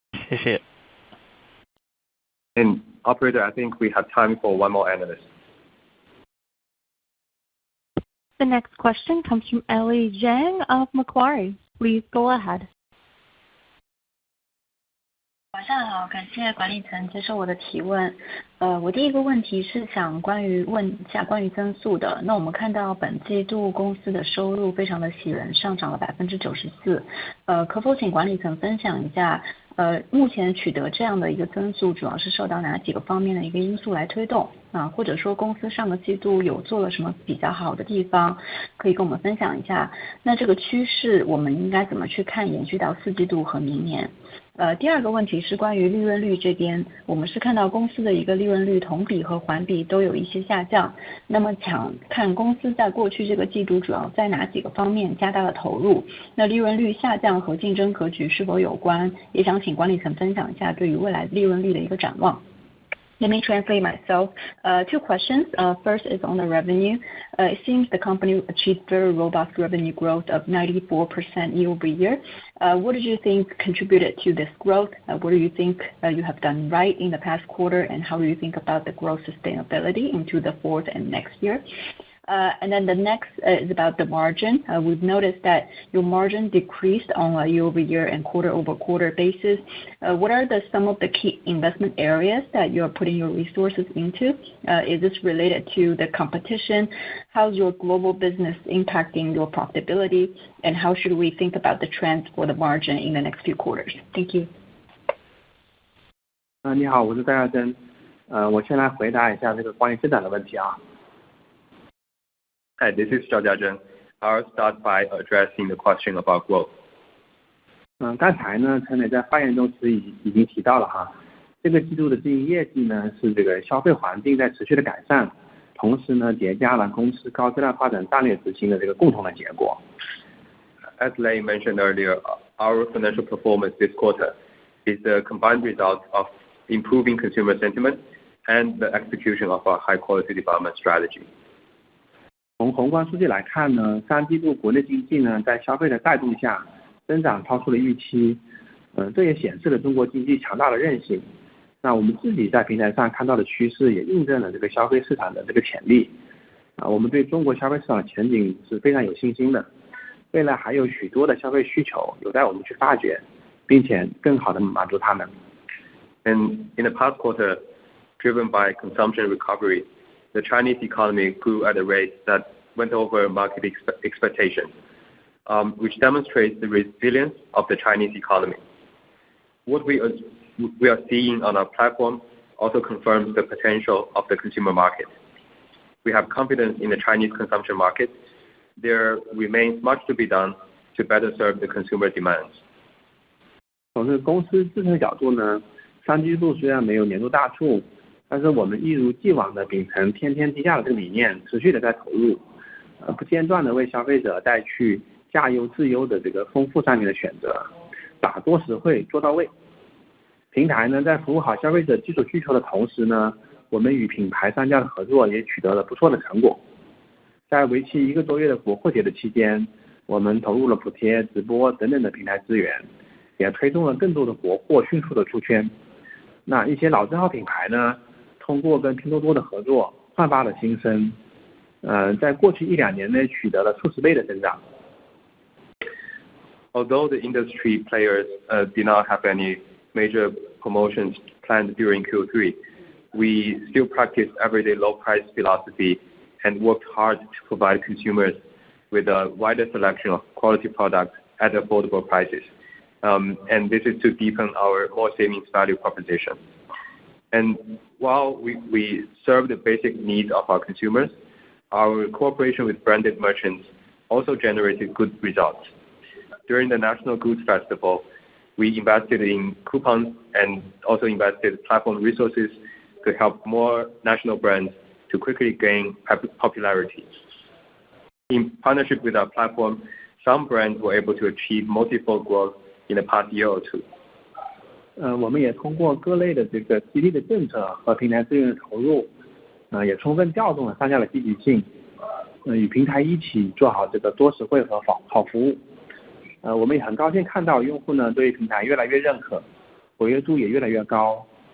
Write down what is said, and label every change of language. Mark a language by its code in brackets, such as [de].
[zh] 谢谢。 [en] And operator, I think we have time for one more analyst. The next question comes from Ellie Zhang of Macquarie. Please go ahead. [zh] 晚上好，感谢管理层接受我的提问。我第一个问题是想问一下关于增速的。那我们看到本季度公司的收入非常的喜人，上涨了94%。可否请管理层分享一下，目前取得这样的一个增速，主要是受到哪几个方面的一个因素来推动？或者说公司上个季度有做了什么比较好的地方，可以跟我们分享一下。那这个趋势我们应该怎么去看，延续到4季度和明年？第二个问题是关于利润率这边，我们是看到公司的一个利润率同比和环比都有一些下降。那么想看公司在过去这个季度主要在哪几个方面加大了投入？那利润率下降和竞争格局是否有关？也想请管理层分享一下对于未来利润率的一个展望。 [en] Let me translate myself. 2 questions. First is on the revenue. It seems the company achieved very robust revenue growth of 94% year-over-year. What did you think contributed to this growth? What do you think you have done right in the past quarter, and how do you think about the growth sustainability into the fourth and next year? And then the next is about the margin. We've noticed that your margin decreased on a year-over-year and quarter-over-quarter basis. What are some of the key investment areas that you're putting your resources into? Is this related to the competition? How's your global business impacting your profitability? And how should we think about the trends for the margin in the next few quarters? Thank you. [zh] 你好，我是戴亚珍。我先来回答一下这个关于增长的问题啊。 [en] Hi, this is Zhao Jiazhen. I'll start by addressing the question about growth. [zh] 刚才呢，陈磊在发言中已经提到了哈，这个季度的经营业绩呢是这个消费环境在持续的改善，同时呢叠加了公司高质量发展战略执行的这个共同的结果。 [en] As Lei mentioned earlier, our financial performance this quarter is the combined result of improving consumer sentiment and the execution of our high-quality development strategy. [zh] 从宏观数据来看呢，3季度国内经济呢在消费的带动下，增长超出了预期。这也显示了中国经济强大的韧性。那我们自己在平台上看到的趋势，也印证了这个消费市场的这个潜力。我们对中国消费市场的前景是非常有信心的。未来还有许多的消费需求有待我们去发掘，并且更好的满足他们。 [en] And in the past quarter, driven by consumption recovery, the Chinese economy grew at a rate that went over market expectations, which demonstrates the resilience of the Chinese economy. What we are seeing on our platform also confirms the potential of the consumer market. We have confidence in the Chinese consumption market. There remains much to be done to better serve the consumer demands. [zh] 从这个公司自身的角度呢，3季度虽然没有年度大促，但是我们一如既往的秉承天天低价的这个理念，持续的在投入，不间断的为消费者带去价优质优的这个丰富商品的选择，打多实惠做到位。平台呢在服务好消费者基础需求的同时呢，我们与品牌商家的合作也取得了不错的成果。在为期1个多月的国货节的期间，我们投入了补贴、直播等等的平台资源，也推动了更多的国货迅速的出圈。那一些老字号品牌呢，通过跟拼多多的合作焕发了新生，在过去1-2年内取得了数十倍的增长。 [en] Although the industry players did not have any major promotions planned during Q3, we still practiced everyday low price philosophy and worked hard to provide consumers with a wider selection of quality products at affordable prices. And this is to deepen our more savings value proposition. And while we serve the basic needs of our consumers, our cooperation with branded merchants also generated good results. During the National Goods Festival, we invested in coupons and also invested platform resources to help more national brands to quickly gain popularity. In partnership with our platform, some brands were able to achieve multifold growth in the past year or two. [zh] 我们也通过各类的这个激励的政策和平台资源的投入，也充分调动了商家的积极性，与平台一起做好这个多实惠和好服务。我们也很高兴看到用户呢对平台越来越认可，活跃度也越来越高。